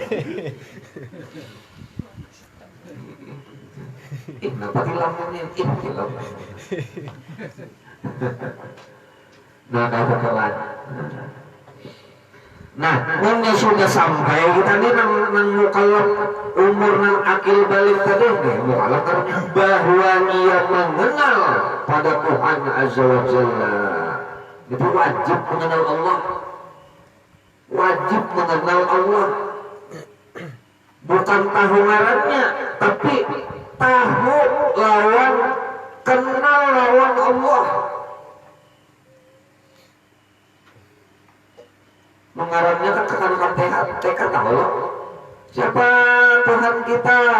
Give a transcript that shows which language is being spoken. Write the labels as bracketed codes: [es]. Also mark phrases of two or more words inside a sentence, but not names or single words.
[id] Kenapa hilangnya ihtilam? [bjn] Nah, ada kelan. [id] Nah, ini sudah sampai kita ini nang mukallaf umur nang akil balik tadi mukallaf bahwa ia mengenal pada Tuhan [ar] عز وجل. [id] Itu wajib mengenal Allah. Wajib mengenal Allah. [bjn] Bukan tahu ngarannya, tapi tahu lawan, kenal lawan Allah. Mengarannya kan kekanakan TK tahu siapa Tuhan kita?